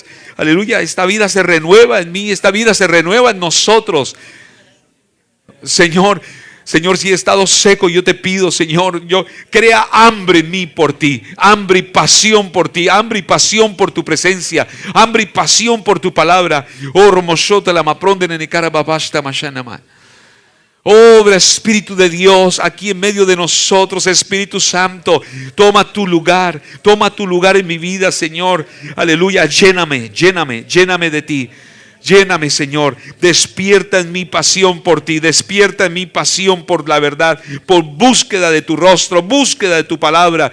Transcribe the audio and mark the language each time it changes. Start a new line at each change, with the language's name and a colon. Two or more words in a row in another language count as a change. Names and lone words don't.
Spanish: Aleluya, esta vida se renueva en mí, esta vida se renueva en nosotros. Señor, si he estado seco, yo te pido, Señor, crea hambre en mí por ti, hambre y pasión por ti, hambre y pasión por tu presencia, hambre y pasión por tu palabra. Oh, Romoshota la mapronde nenecara babashta mashanama. Obra, Espíritu de Dios, aquí en medio de nosotros, Espíritu Santo, toma tu lugar en mi vida, Señor. Aleluya, lléname de ti. Lléname, Señor. Despierta en mi pasión por ti. Despierta en mi pasión por la verdad, por búsqueda de tu rostro, búsqueda de tu palabra.